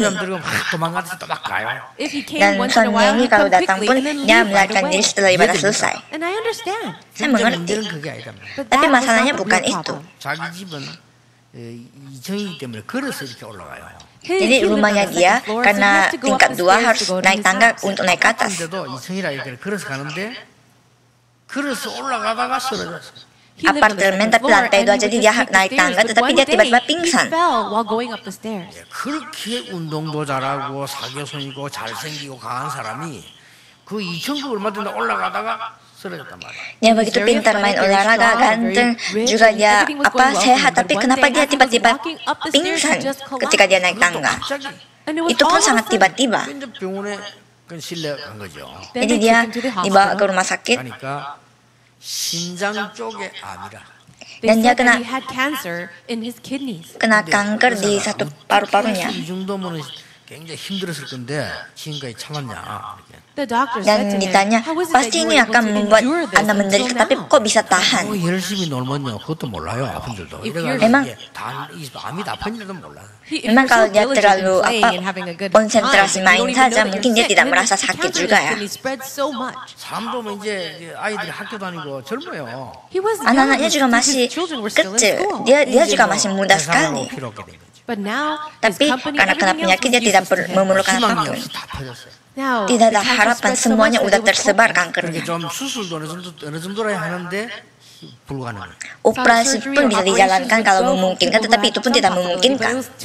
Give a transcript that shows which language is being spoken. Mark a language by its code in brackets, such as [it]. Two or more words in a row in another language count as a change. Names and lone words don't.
[ko] 도망가서 또 막 가요. [id] Dan suaminya ini kalau datang pun dia melarikan diri setelah ibadah selesai. [en] And I understand. [id] Saya mengerti. [ko] 문제는 그게 아니다. [id] Tapi masalahnya bukan itu. [ko] 자기 집은 이정이기 때문에 걸어서 이렇게 올라가요. [id] Jadi rumahnya dia karena tingkat 2 harus naik tangga untuk naik ke atas. [ko] 근데도 이정이라 이렇게 걸어서 가는데 걸어서 올라가다가 쓰러졌어요. [id] Apartemen tapi lantai 2, jadi dia naik tangga tetapi dia tiba-tiba pingsan. [ko] 그렇게 운동도 잘하고 사교성이고 잘생기고 강한 사람이 그 2,000급 얼마 전에 올라가다가 쓰러졌단 말이야. [id] Dia begitu pintar main olahraga, ganteng, juga dia sehat, tapi kenapa dia tiba-tiba pingsan ketika dia naik tangga? Itu pun sangat tiba-tiba. [ko] 이제 병원에 그 실려간 거죠. [id] Jadi dia dibawa ke rumah sakit [ko] 그러니까 신장 쪽에 암이라. [id] dan dia kena [en] cancer in his kidneys. [id] kanker di satu paru-parunya. [ko] 이 정도면 굉장히 힘들었을 건데 지금까지 참았냐. 이렇게. [id] Dan ditanya, pasti ini akan membuat Anda menderita, tapi kok bisa tahan? [ko] 열심히 놀면요, 그것도 몰라요, 아픈 줄도. [id] Memang [ko] 암이 아픈 줄도 몰라요. [id] Memang kalau dia terlalu konsentrasi main saja, mungkin dia tidak merasa sakit juga ya. [ko] 사람도 이제 아이들이 학교 다니고 젊어요. [id] Anak-anaknya juga masih kecil, dia juga masih muda sekali. Tapi karena kena penyakit dia tidak memerlukan apapun. Tidak ada harapan, semuanya udah tersebar kankernya. Operasi pun bisa dijalankan kalau memungkinkan, tetapi itu pun tidak memungkinkan.